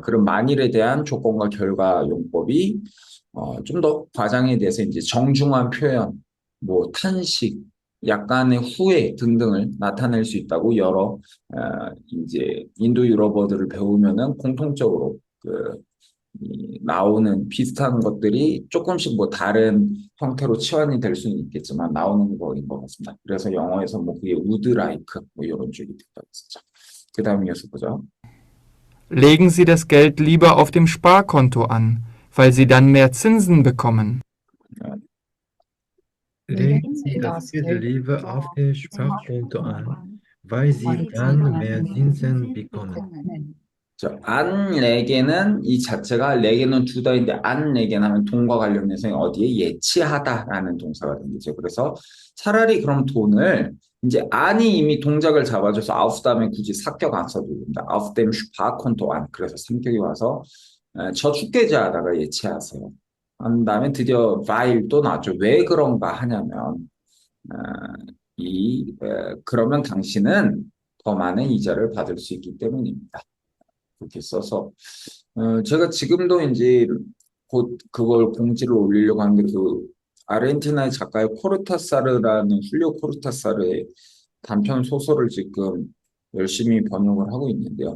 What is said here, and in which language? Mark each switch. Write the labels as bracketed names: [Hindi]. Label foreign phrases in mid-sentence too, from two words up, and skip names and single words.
[Korean] 그럼 만일에 대한 조건과 결과 용법이 좀 더 과장에 대해서 이제 정중한 표현, 뭐 탄식, 약간의 후회 등등을 나타낼 수 있다고 여러 이제 인도 유럽어들을 배우면은 공통적으로 나오는 비슷한 것들이 조금씩 뭐 다른 형태로 치환이 될 수는 있겠지만 나오는 거인 것 같습니다. 그래서 영어에서 뭐 그게 [English] would like [Korean] 뭐 이런 쪽이 됐다고 했었죠. 그 다음 이어서 보죠. [German] Legen Sie das Geld lieber auf dem Sparkonto an, weil Sie dann mehr Zinsen bekommen. Legen Sie das Geld lieber auf dem Sparkonto an, weil Sie dann mehr Zinsen bekommen. [Korean] 안 레게는 이 자체가, 레게는 두다인데 안 레게는 하면 돈과 관련해서 어디에 예치하다라는 동사가 되겠죠. 그래서 차라리 그럼 돈을 이제 안이 이미 동작을 잡아줘서 auf 다음에 굳이 사격 안 써도 됩니다. [German] auf dem Sparkonto an. [Korean] 그래서 삼격이 와서 저축계좌에다가 예치하세요. 한 다음에 드디어 weil 또 나왔죠. 왜 그런가 하냐면 그러면 당신은 더 많은 이자를 받을 수 있기 때문입니다. 그렇게 써서 제가 지금도 이제 곧 그걸 공지를 올리려고 하는데, 그 아르헨티나의 작가의 코르타사르라는 훌리오 코르타사르의 단편 소설을 지금 열심히 번역을 하고 있는데요.